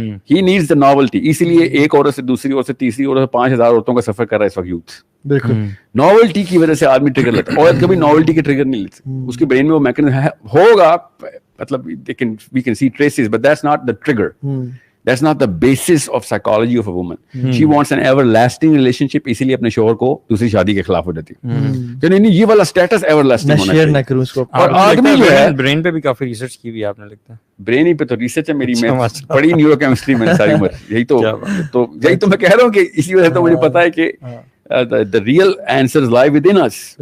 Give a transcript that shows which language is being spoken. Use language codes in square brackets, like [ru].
[hi] He needs the novelty, इसीलिए एक औरत से दूसरी औरत से तीसरी औरत से 5000 औरतों का सफर कर रहा है इस वक्त यूथ। बिल्कुल नॉवेल्टी की वजह से आदमी ट्रिगर लेता है, औरत कभी नॉवेल्टी के ट्रिगर नहीं लेती, उसके ब्रेन में वो मैकेनिज्म होगा, मतलब we can see traces, but that's not the trigger. [en] That's not the basis of psychology of a woman. [hi] She wants an everlasting relationship, इसीलिए अपने शोहर को दूसरी शादी के खिलाफ हो जाती है कि नहीं ये वाला स्टेटस everlasting होना चाहिए, ना करूं इसको। और आदमी जो है ब्रेन पे भी काफी रिसर्च की हुई है आपने, लगता है ब्रेन ही पे तो रिसर्च है मेरी, मैं पढ़ी न्यूरोकेमिस्ट्री में सारी उम्र, यही तो मैं कह रहा हूँ कि इसी वजह से तो मुझे पता है कि the real answers lie within us.